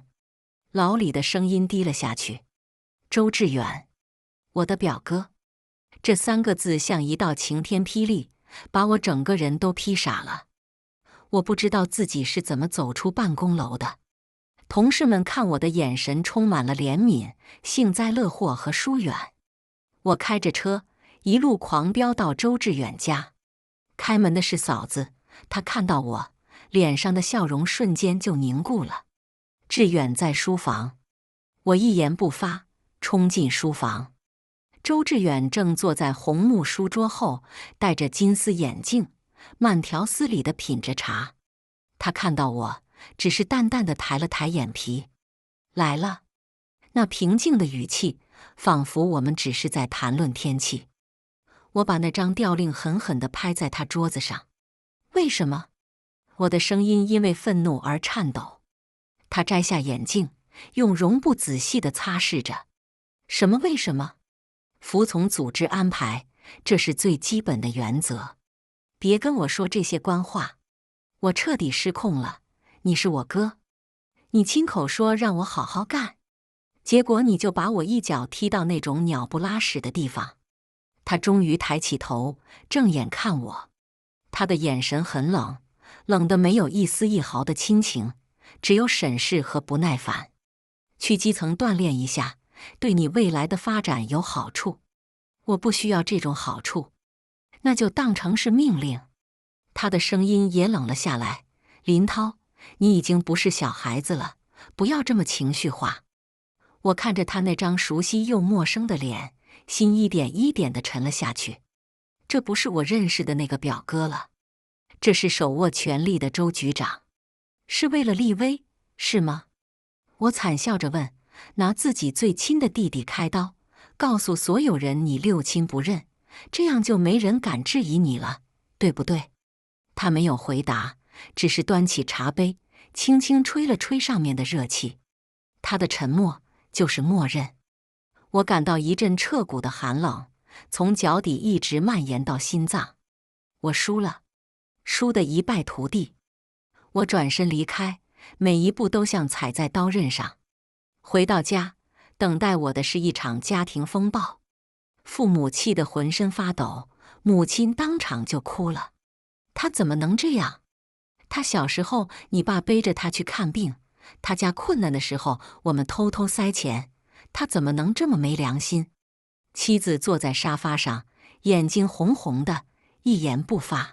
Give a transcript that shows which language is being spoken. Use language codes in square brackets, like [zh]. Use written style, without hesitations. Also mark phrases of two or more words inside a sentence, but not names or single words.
[zh] 老李的聲音低了下去：“周志遠，我的表哥。” 這3個字像一道晴天霹靂，把我整個人都劈傻了。我不知道自己是怎麼走出辦公樓的。同事們看我的眼神充滿了憐憫、幸災樂禍和疏遠。我開着車，一路狂飆到周志遠家。開門的是嫂子，她看到我，臉上的笑容瞬間就凝固了。志遠在書房。我一言不發，衝進書房。周志遠正坐在紅木書桌後，戴着金絲眼鏡，慢條斯理地品着茶。他看到我，只是淡淡地抬了抬眼皮。“來了。” 那平靜的語氣，仿佛我們只是在談論天氣。我把那張吊令狠狠地拍在他桌子上。為什麼？我的聲音因為憤怒而顫抖。他摘下眼鏡，用絨布仔細地擦拭着。什麼？為什麼？服從組織安排，這是最基本的原則。別跟我說這些官話。我徹底失控了。你是我哥，你親口說讓我好好幹，結果你就把我一腳踢到那種鳥不拉屎的地方。他終於抬起頭，正眼看我。他的眼神很冷，冷得沒有一絲一毫的親情，只有審視和不耐煩。去基層鍛鍊一下，對你未來的發展有好處。我不需要這種好處，那就當成是命令。他的聲音也冷了下來。林濤，你已經不是小孩子了，不要這麼情緒化。我看着他那張熟悉又陌生的臉，心一點一點地沉了下去。這不是我認識的那個表哥了，這是手握權力的周局長。是為了立威，是嗎？我慘笑着問，拿自己最親的弟弟開刀，告訴所有人你六親不認，這樣就沒人敢質疑你了，對不對？他沒有回答，只是端起茶杯，輕輕吹了吹上面的熱氣。他的沉默就是默認。我感到一陣徹骨的寒冷，從腳底一直蔓延到心臟。我輸了，輸得一敗塗地。我轉身離開，每一步都像踩在刀刃上。回到家，等待我的是一場家庭風暴。父母氣得渾身發抖，母親當場就哭了。他怎麼能這樣？他小時候，你爸背着他去看病，他家困難的時候，我們偷偷塞錢，他怎麼能這麼沒良心？妻子坐在沙發上，眼睛紅紅的，一言不發。